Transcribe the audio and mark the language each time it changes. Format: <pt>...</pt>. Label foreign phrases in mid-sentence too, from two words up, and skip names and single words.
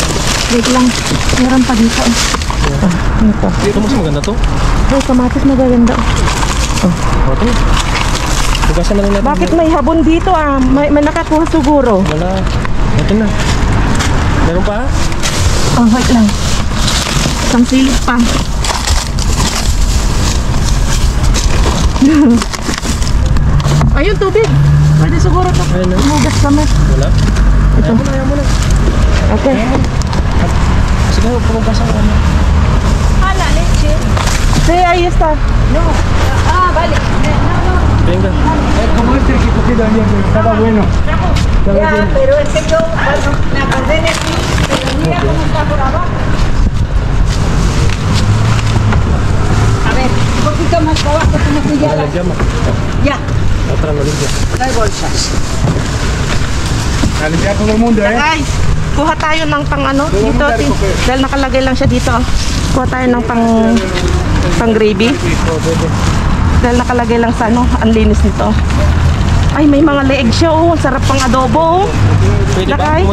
<tl>Wait lang. Meron pa dito. Ito. Ito mas maganda to. Ay, kamatis magaganda. O, ito. Bukasan na lang natin. Bakit may habon dito ah? May nakakuha siguro. Wala. Ito na. Meron pa? Oh, wait lang. Isang silip pa. Ayun, tubig. Pwede siguro ito. Ayun na. Mugas kami. Wala. Ito. Ayaw mo na. Okay. Sige, pumabasan ka na.</tl> <es>Ah, la leche. Sí, ahí está. No. Ah, vale. Venga. es como este que cogí también, que estaba bueno. Ya, pero es que yo, bueno, la cadena aquí, pero mira cómo está por abajo. A ver, un poquito más para abajo, como que ya la... Llama. Ya, Otra no limpia. no hay bolsas. A limpiar todo el mundo,</es> <tl>Ay, kuha tayo ng pang ano dito. Dahil nakalagay lang siya dito. Kuha tayo ng pang gravy. Dahil nakalagay lang sa ano, ang linis nito. Ay, may mga leeg siya oh. Ang sarap pang adobo oh. Pwede ba? Lakay?</tl>